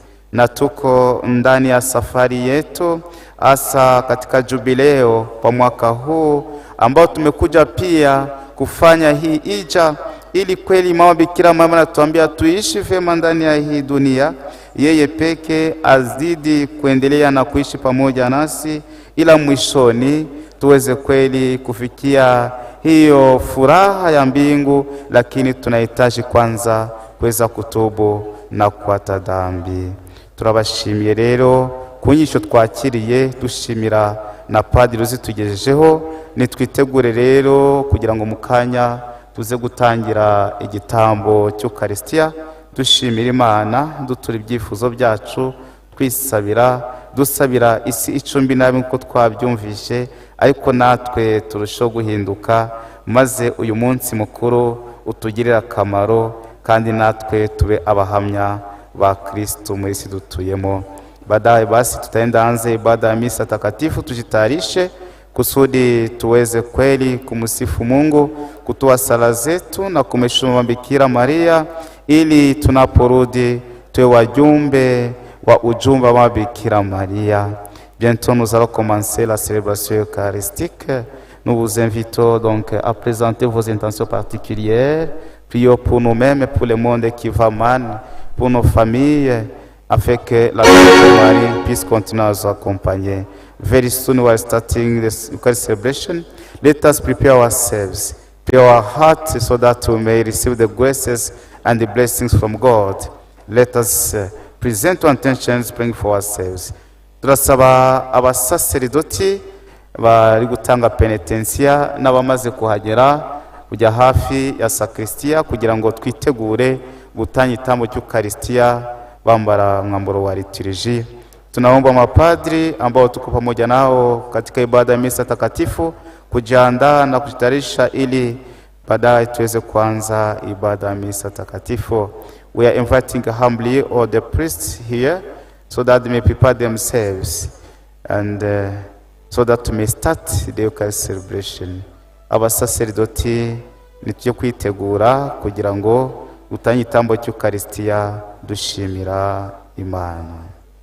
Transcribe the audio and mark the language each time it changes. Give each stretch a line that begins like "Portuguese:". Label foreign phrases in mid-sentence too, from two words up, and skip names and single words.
Swahili: Na tuko ndani ya safari yetu, hasa katika jubileo kwa mwaka huu ambao tumekuja pia kufanya hii ija, ili kweli mama Bikira Maria anatuambia tuishi vyema ndani ya hii dunia, yeye peke azidi kuendelea na kuishi pamoja nasi, ila mwishoni tuweze kweli kufikia hiyo furaha ya mbingu. Lakini tunahitaji kwanza kuweza kutubu na kuacha dhambi.
Kinyarwanda: Turabashimiye rero kunyisho twakiriye, dushimira na padiri uzitugejejeho. Nitwitegure rero kugira ngo mukanya tuze gutangira igitambo cy'Ukaristiya, dushimira Imana, dutura ibyifuzo byacu, twisabira, dusabira isi icumbi nabi nkuko twabyumvishe, ariko natwe turushaho guhinduka, maze uyu munsi mukuru utugirira akamaro, kandi natwe tube abahamya ba Kristo muri isi dutuyemo.
Swahili: Baadaye basi tutaenda anze ibada ya misa takatifu, tujitayarishe kusudi tuweze kweli kumsifu Mungu, kutoa sala zetu na kumheshimu Bikira Maria, ili tunaporudi tuwe wajumbe wa ujumbe wa Bikira Maria.
French: Bientôt nous allons commencer la célébration eucharistique. Nous vous invitons donc à présenter vos intentions particulières. Prions pour nous-mêmes et pour le monde qui va mal, pour nos familles, afin que la Vierge Marie puisse continuer à nous accompagner.
English: Very soon we are starting this Eucharist celebration. Let us prepare ourselves, prepare our hearts so that we may receive the graces and the blessings from God. Let us present our intentions, praying for ourselves.
Kinyarwanda: Turasaba abasaseridoti bari gutanga penitensiya n'abamaze kuhagera kujya hafi ya sakristiya kugira ngo twitegure gutanga igitambo cy'Ukaristiya bambara mwambaro wa liturujia.
Swahili: Tunaomba mapadri ambao tuko pamoja nao katika ibada ya misa takatifu kujiandaa na kujitayarisha ili baadaye tuweze kuanza ibada ya misa takatifu.
English: We are inviting humbly all the priests here so that they may prepare themselves and so that we may start the Eucharist celebration.
Kinyarwanda: Abasaserdoti nitujye kwitegura kugira ngo dutanye igitambo cy'Ukaristiya dushimira Imana.